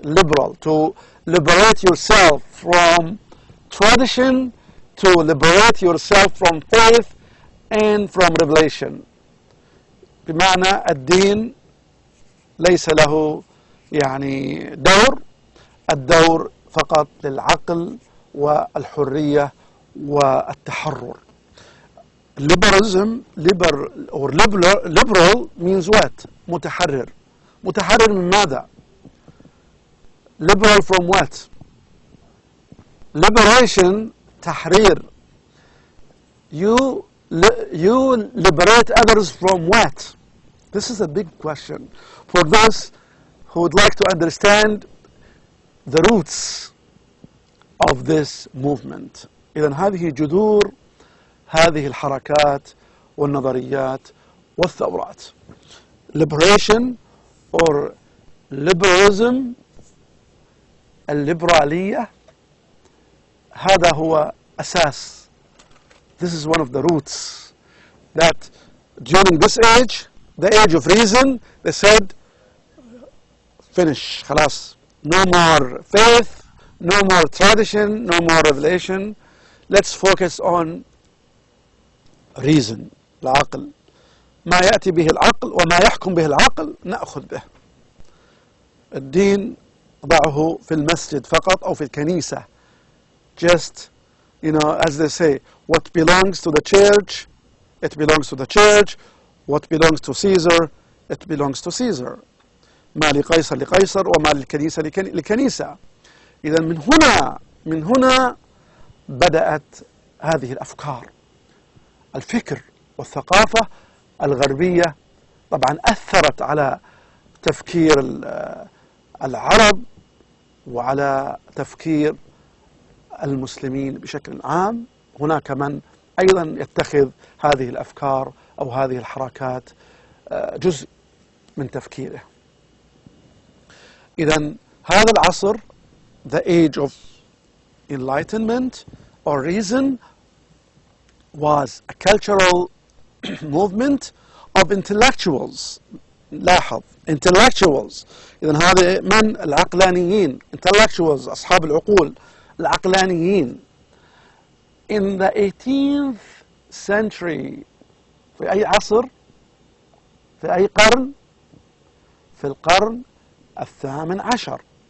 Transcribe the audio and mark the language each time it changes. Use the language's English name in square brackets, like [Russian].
[English] Liberal, to liberate yourself from tradition, to liberate yourself from faith and from revelation. [Arabic] بمعنى الدين ليس له يعني دور، الدور فقط للعقل والحرية والتحرر. [English] Liberalism, liberal means what? [Arabic] متحرر. متحرر من ماذا? Liberal from what? [English] Liberation, تحرير. You liberate others from what? This is a big question for those who would like to understand the roots of this movement. [Arabic] إذن هذه جذور هذه الحركات والنظريات والثورات. Liberation or liberalism، الليبرالية، هذا هو أساس. [English] This is one of the roots that during this age, the age of reason, they said finish خلاص. No more faith, no more tradition, no more revelation. [Arabic] Let's focus on reason، العقل. ما يأتي به العقل وما يحكم به العقل نأخذ به. الدين ضعه في المسجد فقط أو في الكنيسة. [English] Just, you know, as they say, what belongs to the church, it belongs to the church. What belongs to Caesar, it belongs to Caesar. [Arabic] ما لقيصر لقيصر وما للكنيسة لكنيسة. إذا من هنا بدأت هذه الأفكار. الفكر والثقافة الغربية طبعا أثرت على تفكير العرب وعلى تفكير المسلمين بشكل عام. هناك من أيضا يتخذ هذه الأفكار أو هذه الحركات جزء من تفكيره. [English] إذن هذا العصر, the age of enlightenment or reason, was a cultural movement of intellectuals. [Arabic] لاحظ intellectuals. إذن هذا من العقلانيين, intellectuals, أصحاب العقول العقلانيين. In the 18th century, في أي عصر؟ في أي قرن؟ في القرن 18.